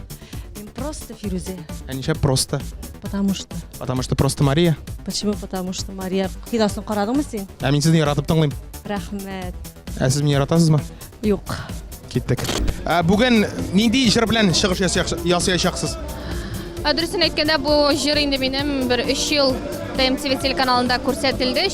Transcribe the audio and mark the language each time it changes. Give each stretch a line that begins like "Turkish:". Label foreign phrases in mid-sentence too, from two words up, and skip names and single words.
Russian: Просто Фирузе. А ничего просто. Потому что. Потому что просто Мария. Почему? Потому что Мария.
Tatar: Хидасын карадыңмы сен? Ә мин сезне яратып тыңлыйм. Рәхмәт. Ә сез мине яратасызмы? Юк. Киттек. Бүген нинди җыр белән чыгыш ясаячаксыз? Дөресен әйткәндә, бу җыр инде минем 3 ел ТМТВ телеканалында күрсәтелде.